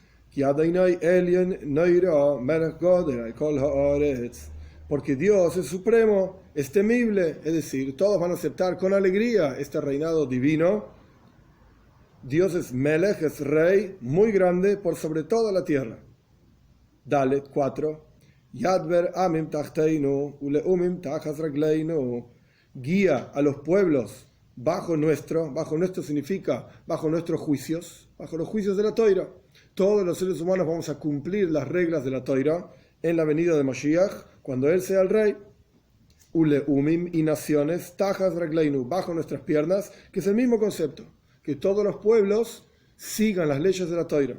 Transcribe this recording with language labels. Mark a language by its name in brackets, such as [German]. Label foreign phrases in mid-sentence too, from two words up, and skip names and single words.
[Spanish] Porque Dios es supremo, es temible, es decir, todos van a aceptar con alegría este reinado divino. Dios es Melech, es rey, muy grande por sobre toda la tierra. Dalet 4. [Hebrew] ידבר עמים תחתינו ולאומים תחת רגלינו. [Spanish] Guía a los pueblos bajo nuestro significa bajo nuestros juicios, bajo los juicios de la Toira. Todos los seres humanos vamos a cumplir las reglas de la Toira en la venida de Mashiach, cuando Él sea el rey. Uleumim y naciones, [Hebrew] תחת רגלינו, [Spanish] bajo nuestras piernas, que es el mismo concepto, que todos los pueblos sigan las leyes de la Toira.